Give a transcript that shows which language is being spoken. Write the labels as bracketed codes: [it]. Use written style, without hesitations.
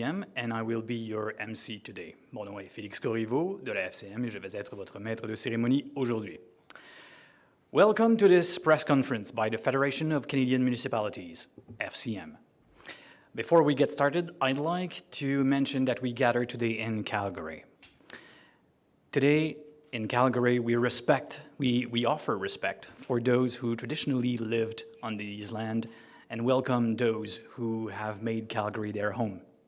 [en] And I will be your MC today. [fr] Mon nom est Félix Corriveau de la FCM et je vais être votre maître de cérémonie aujourd'hui. [en] Welcome to this press conference by the Federation of Canadian Municipalities, FCM. Before we get started, I'd like to mention that we gather today in Calgary. Today in Calgary, we offer respect for those who traditionally lived on these land and welcome those who have made Calgary their home.